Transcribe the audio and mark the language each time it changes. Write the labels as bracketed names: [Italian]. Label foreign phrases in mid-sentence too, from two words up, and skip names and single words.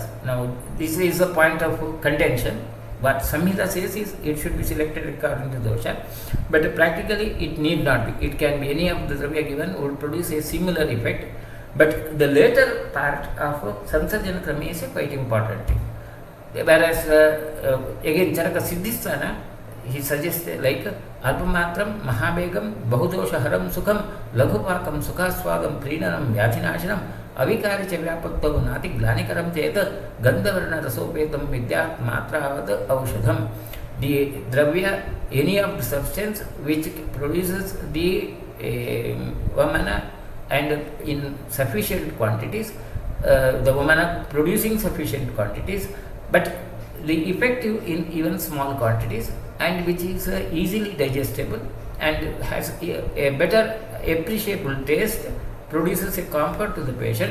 [English] Now this is a point of contention. What Samhita says is it should be selected according to dosha, but practically it need not be. It can be any of the dravya given would produce a similar effect, but the later part of [Sanskrit] Sansarjana Krama [English] is a quite important thing. Whereas again Charaka Siddhisthana, he suggests like [Sanskrit] Alpamatram, Mahabegam, Bahudoshaharam Sukham, Laghupakam, Sukhaswagam, Prinanam, Vyathinashanam, Avikaricha Vyapaktavu Nati Glanikaram Cheta, Gandhavarna Rasopetam Vidyat Matravad Aushadham. [English] The dravya, any of the substance which produces the vamana and in sufficient quantities, the vamana producing sufficient quantities, but the effective in even small quantities, and which is easily digestible and has a better appreciable taste, produces a comfort to the patient.